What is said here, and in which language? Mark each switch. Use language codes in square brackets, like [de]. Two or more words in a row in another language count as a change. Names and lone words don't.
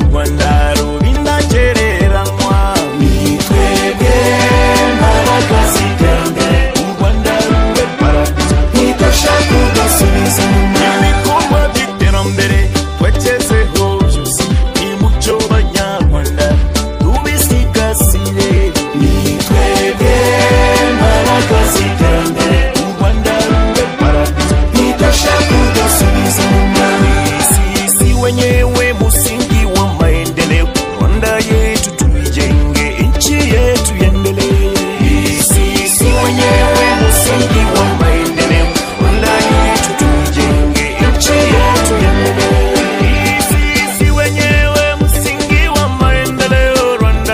[rw] Rwanda rubindagereranywa twebwe mbaraga z'iterambere u Rwanda rumwe paradizo ntidushaka udusubizo ibikorwa by'iterambere twagezeho byose nimucyo banyarwanda tubisigasire twebwe mbaraga z'iterambere u Rwanda rumwe paradizo ntidushaka udusubizo [sw] sisi wenyewe musingi wa maendeleo Rwanda yetu tuijenge nchi yetu iendelee sisi wenyewe musingi wa maendeleo Rwanda yetu tuijenge nchi yetu iendelee sisi wenyewe musingi wa maendeleo Rwanda